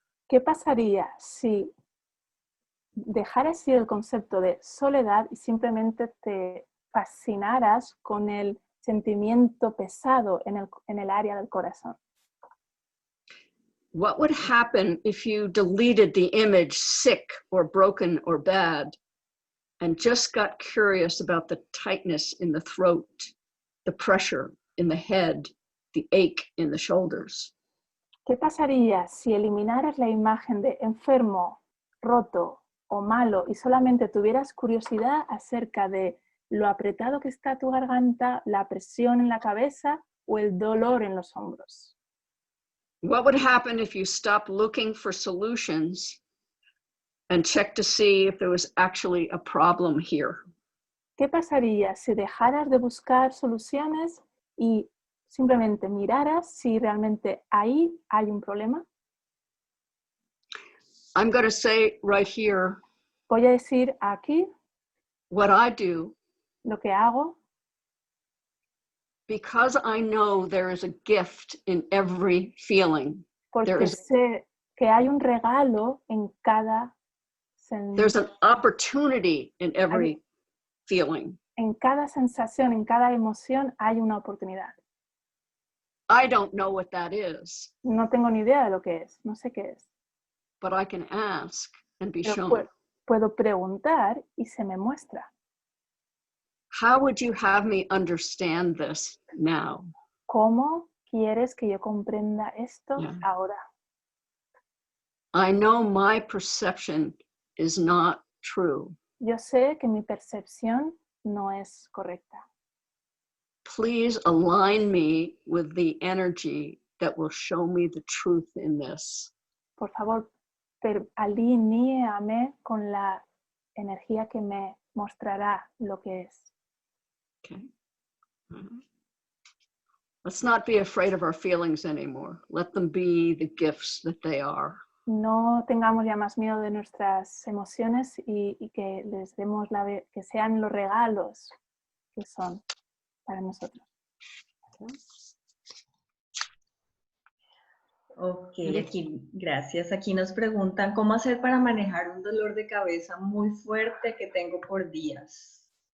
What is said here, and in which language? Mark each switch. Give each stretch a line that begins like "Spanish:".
Spanish: ¿Qué pasaría si dejaras ir el concepto de soledad y simplemente te fascinaras con el sentimiento pesado en el área del corazón?
English: What would happen if you deleted the image sick or broken or bad and just got curious about the tightness in the throat the pressure in the head, the ache in the shoulders?
Spanish: ¿Qué pasaría si eliminaras la imagen de enfermo, roto o malo y solamente tuvieras curiosidad acerca de lo apretado que está tu garganta, la presión en la cabeza o el dolor en los hombros?
English: What would happen if you stopped looking for solutions and checked to see if there was actually a problem here?
Spanish: ¿Qué pasaría si dejaras de buscar soluciones y simplemente miraras si realmente ahí hay un problema?
English: I'm going to say right here
Spanish: Voy a decir aquí
English: what I do
Spanish: lo que hago
English: because I know there is a gift in every feeling.
Spanish: porque
English: There is,
Spanish: sé que hay un regalo en cada
English: there's an opportunity in every feeling.
Spanish: en cada sensación, en cada emoción hay una oportunidad.
English: I don't know what that is,
Spanish: No tengo ni idea de lo que es, no sé qué es.
English: but I can ask and be
Spanish: Pero
English: shown.
Spanish: puedo preguntar y se me muestra.
English: How would you have me understand this now?
Spanish: ¿Cómo quieres que yo comprenda esto
English: Yeah.
Spanish: ahora?
English: I know my perception is not true.
Spanish: Yo sé que mi percepción no es correcta.
English: Please align me with the energy that will show me the truth in this.
Spanish: Por favor, alinéame con la energía que me mostrará lo que es.
English: Okay. Let's not be afraid of our feelings anymore. Let them be the gifts that they are.
Spanish: No tengamos ya más miedo de nuestras emociones y que les demos que sean los regalos que son para nosotros. Ok, aquí, gracias. Aquí nos preguntan cómo hacer para manejar un dolor de cabeza muy fuerte que tengo por días.